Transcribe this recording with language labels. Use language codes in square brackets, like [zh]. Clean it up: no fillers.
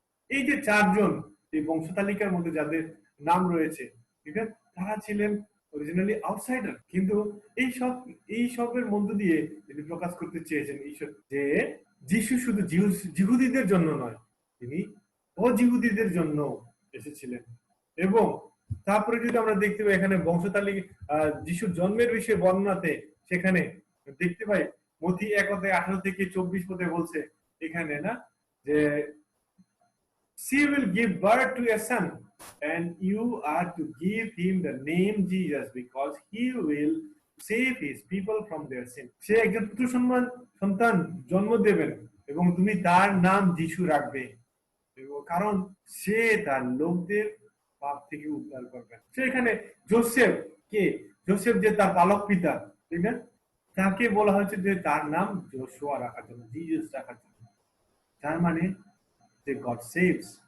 [bn] এই যে চারজন এই বংশতালিকার মধ্যে যাদের নাম রয়েছে, ঠিক আছে, তারা ছিলেন অরিজিনালি আউটসাইডার, কিন্তু এই সবের মধ্য দিয়ে তিনি প্রকাশ করতে চেয়েছেন ঈশ্বর যে যিশু শুধু জিহুদীদের জন্য নয়, তিনি অজিহুদীদের জন্য এসেছিলেন। এবং তারপরে যদি আমরা দেখতে পাই এখানে বংশতালিকা যিশুর জন্মের বিষয়ে বর্ণনাতে, সেখানে দেখতে পাই মথি 1:18-24 বলছে এখানে না যে [en] she will give birth to a son and you are to give him the name Jesus because he will save his people from their sin. [bn] সে একজন পুত্র সন্তান জন্ম দেবেন এবং তুমি তার নাম যিশু রাখবে, কারণ সে তার লোকদের পাপ থেকে উদ্ধার করবে। সে এখানে জোসেফ যে তার পালক পিতা, ঠিক না, তাকে বলা হয়েছে যে তার নাম জোশুয়া রাখার জন্য, জিসাস রাখার জন্য, তার মানে যে গড সেভস।